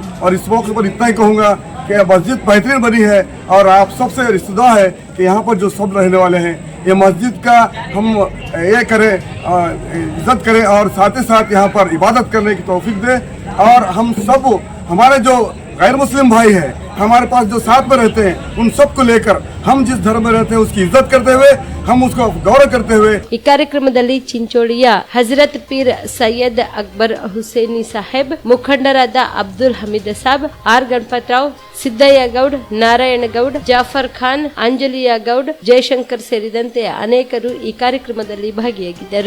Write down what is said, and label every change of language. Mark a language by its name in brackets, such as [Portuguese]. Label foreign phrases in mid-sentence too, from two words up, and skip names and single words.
[Hindi] और इस मौके पर इतना ही कहूँगा कि मस्जिद बेहतरीन बनी है और आप सबसे रिश्तेदार है कि यहाँ पर जो सब रहने वाले हैं, ये मस्जिद का हम ये करें, इज्जत करें और साथ ही साथ यहाँ पर इबादत करने की तौफीक दे। और हम सब हमारे जो गैर मुस्लिम भाई हैं, हमारे पास जो साथ में रहते हैं, उन सबको लेकर हम जिस धर्म में रहते हैं उसकी इज्जत करते हुए, हम उसको गौरव करते हुए [Kannada] ಈ ಕಾರ್ಯಕ್ರಮದಲ್ಲಿ ಚಿಂಚೋಳಿಯ ಹಜರತ್ ಪೀರ್ ಸೈಯದ್ ಅಕ್ಬರ್ ಹುಸೇನಿ ಸಾಹೇಬ್, ಮುಖಂಡರಾದ ಅಬ್ದುಲ್ ಹಮೀದ್ ಸಾಬ್, ಆರ್ ಗಣಪತರಾವ್, ಸಿದ್ದಯ್ಯ ಗೌಡ್, ನಾರಾಯಣ ಗೌಡ್, ಜಾಫರ್ ಖಾನ್, ಅಂಜಲಿಯಾ ಗೌಡ್, ಜಯಶಂಕರ್ ಸೇರಿದಂತೆ ಅನೇಕರು ಈ ಕಾರ್ಯಕ್ರಮದಲ್ಲಿ ಭಾಗಿಯಾಗಿದ್ದರು.